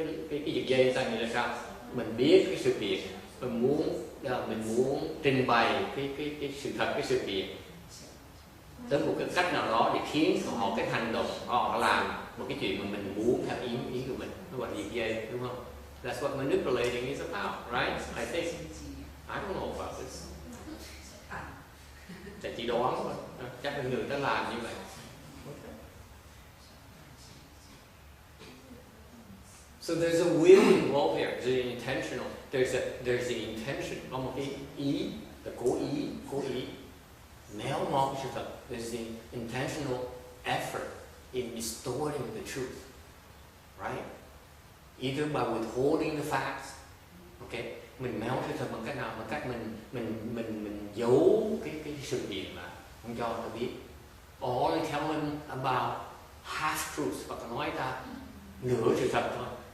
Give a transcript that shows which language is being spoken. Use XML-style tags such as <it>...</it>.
<vi>Cái giật dây ta nghĩ là sao? Mình biết cái sự kiện, mình muốn trình bày cái sự thật, cái sự kiện tới một cái cách nào đó để khiến họ cái hành động họ làm một cái chuyện mà mình muốn theo ý của mình, nó gọi là giật dây, đúng không?</vi> <en>That's what manipulating is about, right? I think. I don't know about this.</en> <vi>Tại chỉ đoán thôi, chắc là người ta làm như vậy.</vi> <en>So there's a will involved here. There's an intentional. There's the intention.</en> <vi>Có một cái ý, là cố ý. Méo mó sự thật.</vi> <en>There's the intentional effort in distorting the truth, right? Either by withholding the facts, okay?</en> <vi>Mình méo sự thật bằng cách nào? Bằng cách mình giấu cái sự kiện mà không cho ta biết.</vi> <en>Or tell them about half truths,</en> <vi>hoặc là nói ta nửa sự thật thôi.</vi>